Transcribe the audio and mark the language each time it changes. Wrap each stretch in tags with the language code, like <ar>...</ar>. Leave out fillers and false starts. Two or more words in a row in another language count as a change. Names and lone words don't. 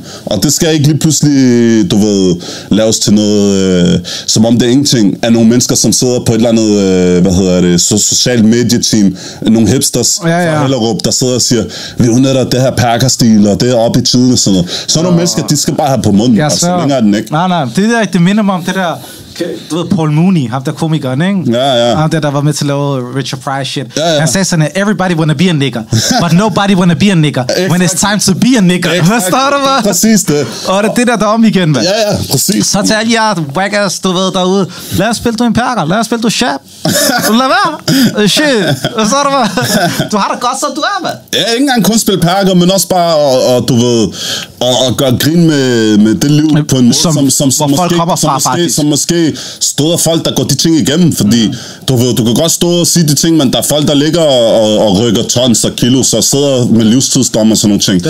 <da>Og det skal ikke lige pludselig, du ved, laves til noget, som om det er ingenting, af nogle mennesker, som sidder på et eller andet, socialt medieteam, nogle hipsters, fra Hellerup, der sidder og siger, vi udnytter det her perkerstil, og det er oppe i tiden og sådan noget. Så nogle mennesker, de skal bare have på munden, og så længere er den ikke. Nej, det minder mig om det der, du ved, Paul Mooney, ham der komikeren, ikke? Ja. Ham der var med til at lave Richard Pryor shit. Han sagde sådan,</da> <en>everybody wanna be a nigger, but nobody wanna be a nigger when it's time to be a nigger.</en> <da>Forstår du, hvad? Præcis det. Og det er det der om igen, hvad? Ja, præcis. Så til alle jer whackers, du ved, derude, lad os spille du en perker, lad os spille du shab. Lad være. Shit. Forstår du, hvad? Du har det godt, som du er, hvad? Ja, ikke engang kun spille perker, men også bare, og du ved, og gøre grin med det liv på en måde, som måske støder folk, der går de ting igennem, fordi du kan godt stå og sige de ting, men der er folk, der ligger og rykker tons og kilos og sidder med livstidsdom og sådan nogle ting.</da>